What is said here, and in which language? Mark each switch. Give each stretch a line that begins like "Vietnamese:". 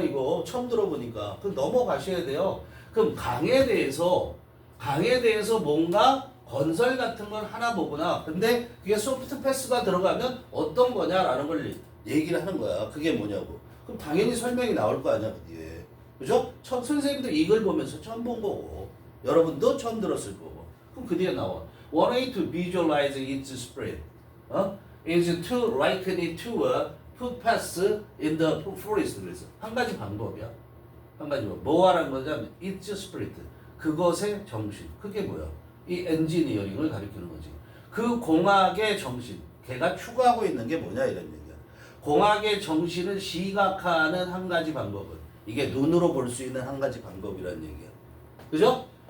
Korean: 이거 처음 들어보니까. 그럼 넘어가셔야 돼요. 그럼 강에 대해서 뭔가 건설 같은 걸 하나 보구나. 근데 그게 소프트 패스가 들어가면 어떤 거냐라는 걸 얘기를 하는 거야. 그게 뭐냐고. 그럼 당연히 설명이 나올 거 아니야, 그 뒤에. 그죠? 선생님들 이걸 보면서 처음 본 거고, 여러분도 처음 들었을 거고. 그럼 그 뒤에 나와.
English: One way to visualize its spread is to liken it to a footpath in the forest.
Korean: 그래서 한 가지 방법이야. 한 가지 뭐 하라는 거냐면 its spread. 그것의 정신. 그게 뭐야? 이 엔지니어링을 가리키는 거지. 그 공학의 정신. 걔가 추구하고 있는 게 뭐냐 이런 얘기야. 공학의 정신을 시각화하는 한 가지 방법은 이게 눈으로 볼 수 있는 한 가지 방법이라는 얘기야. 그죠?